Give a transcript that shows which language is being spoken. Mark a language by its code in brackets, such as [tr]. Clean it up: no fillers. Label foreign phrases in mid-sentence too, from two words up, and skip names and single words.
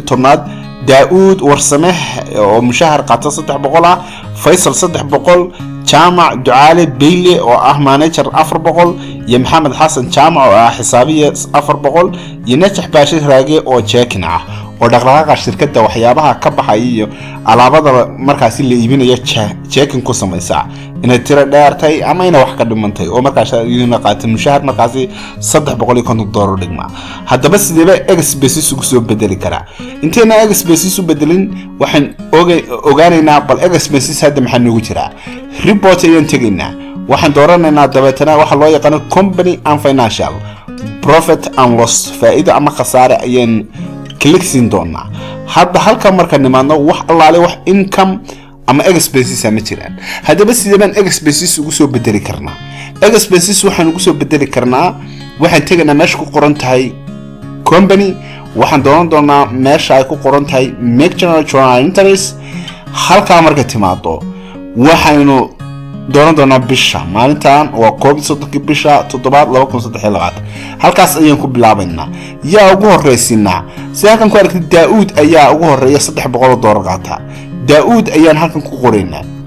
[so] 10aad Daud Warsame oo mushahar qaata 300 ah Faisal 300 Jaamac Ducaale Beyle oo ah manager 400 iyo Maxamed Xasan Jaamac oo ah xisaabiye 400 iyo Najax Baashir Raage oo checking ah oo dhaqdhaqaaqa shirkadda waxyaabaha ka baxay iyo alaabada markaasi la iibinayo checking ku sameeysa inay tiro dheertay ama inay wax ka dhimantay oo markaas iyaduna qaatay mushahar markaasi $350 dhigma haddaba sidee expenses ugu soo bedeli karaa inteena expenses u bedelin waxaan ogaanaynaa bal expenses hadda maxaa noogu jira report ayaan tegaynaa waxaan dooranaynaa dabeetana waxa loo yaqaan [en] company and financial profit and loss [so] faa'iido ama khasaare ayaan clicksin doona hadda halka marka nimaadno wax allaale wax income ama expenses ama jiraan hadaba sideen expenses ugu soo bedeli karnaa expenses waxaan ugu soo bedeli karnaa waxaan tegaynaa meesha ku qoran tahay company waxaan dooran doonaa meesha ay ku qoran tahay [en] make general journal entries [so] halka marka timaado waxaanu dooran doonaa bisha maalintan waa COVID-19 bisha 7 2023 halkaas ayaan ku bilaabaynaa yaa ugu horeysinaa si halkan ku aragtid Daud ayaa ugu horeeya $300 qaata Daud ayaan halkan ku qoraynaa